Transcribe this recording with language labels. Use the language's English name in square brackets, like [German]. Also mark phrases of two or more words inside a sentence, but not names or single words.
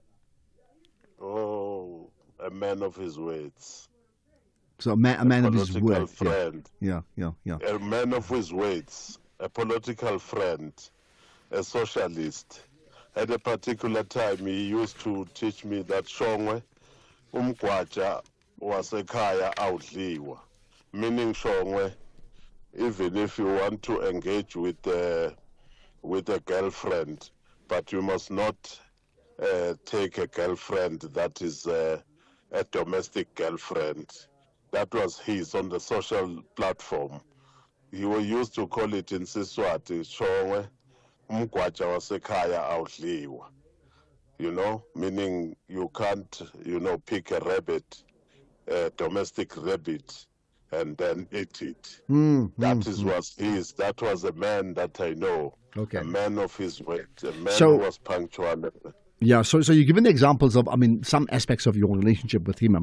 [English] Oh, a man of his words. So a man of his Political word. friend. Yeah. A man of his words. A political friend. A socialist. At a particular time, he used to teach me that Shongwe, [Swati] umgwaja wasekhaya awudliwa. [English] Meaning, Shongwe, even if you want to engage with a girlfriend, but you must not take a girlfriend that is a domestic girlfriend. That was his on the social platform. He used to call it in Siswati, Shongwe, [Swati] umgwaja wasekhaya awudliwa. [English] Meaning you can't, pick a rabbit, a domestic rabbit, and then eat it. That was a man that I know. Okay. A man of his word, a man So- who was punctual. Yeah, so you've given examples of, some aspects of your relationship with him.